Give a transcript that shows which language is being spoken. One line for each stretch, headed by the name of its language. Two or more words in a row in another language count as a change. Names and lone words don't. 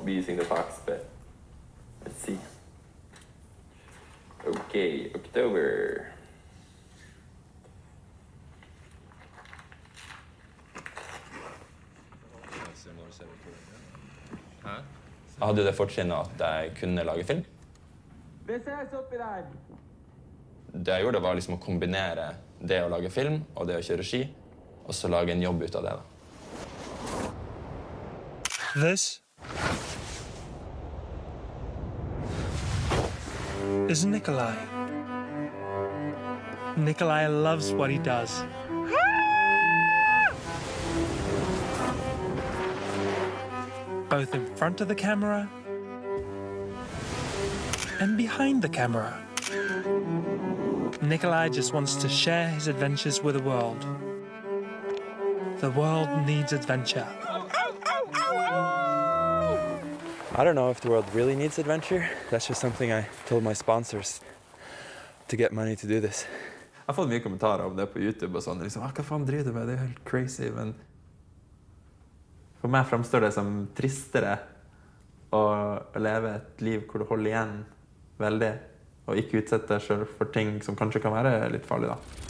English: using the box, but let's see. Okay, October.
Norwegian: Jeg hadde det fortrinnet at jeg kunne lage film. Vi ses oppi der! Det jeg gjorde var liksom å kombinere det å lage film og det å kjøre ski, og så lage en jobb ut av det da.
English: This is Nikolai. Nikolai loves what he does. Both in front of the camera and behind the camera. Nikolai just wants to share his adventures with the world. The world needs adventure. I don't know if the world really needs adventure. That's just something I told my sponsors to get money to do this.
Norwegian: Jeg har fått mye kommentarer om det på YouTube og sånn. Liksom, hva faen driver du med? Det er helt crazy, men for meg fremstår det som tristere å leve et liv hvor du holder igjen veldig, og ikke utsette deg selv for ting som kanskje kan være litt farlig da.